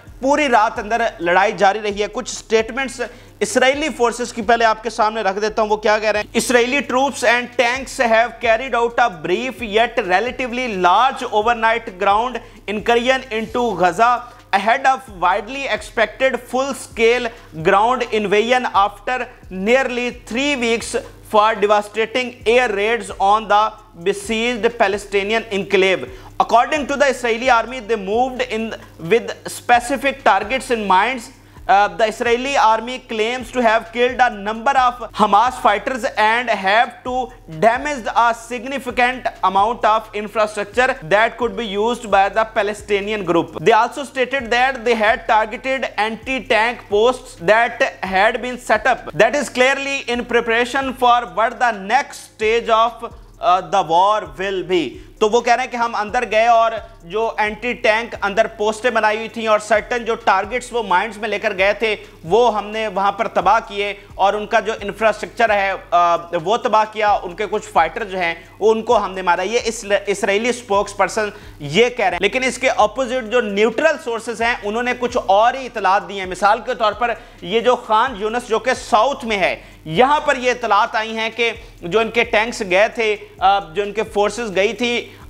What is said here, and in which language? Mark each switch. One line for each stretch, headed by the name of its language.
Urdu: پوری رات اندر لڑائی جاری رہی ہے۔ کچھ سٹیٹمنٹس اسرائیلی فورسز کی پہلے آپ کے سامنے رکھ دیتا ہوں، وہ کیا کہہ رہے ہیں۔
English: Israeli troops and tanks have carried out a brief yet relatively large overnight ground incursion into Gaza ahead of widely expected full-scale ground invasion after nearly 3 weeks for devastating air raids on the besieged Palestinian enclave. According to the Israeli army, they moved in with specific targets in mind. The Israeli army claims to have killed a number of Hamas fighters and have to damage a significant amount of infrastructure that could be used by the Palestinian group. They also stated that they had targeted anti-tank posts that had been set up. That is clearly in preparation for what the next stage of the war will be.
Urdu: تو وہ کہہ رہے ہیں کہ ہم اندر گئے اور جو اینٹی ٹینک اندر پوسٹیں بنائی ہوئی تھیں اور سرٹن جو ٹارگٹس وہ مائنڈز میں لے کر گئے تھے وہ ہم نے وہاں پر تباہ کیے اور ان کا جو انفراسٹرکچر ہے وہ تباہ کیا، ان کے کچھ فائٹر جو ہیں ان کو ہم نے مارا۔ یہ اسرائیلی سپوکس پرسن یہ کہہ رہے ہیں، لیکن اس کے اپوزٹ جو نیوٹرل سورسز ہیں انہوں نے کچھ اور ہی اطلاعات دی ہیں۔ مثال کے طور پر یہ جو خان یونس جو کہ ساؤتھ میں ہے، یہاں پر یہ اطلاعات آئی ہیں کہ جو ان کے ٹینکس گئے تھے، جو ان کے فورسز گئی تھی،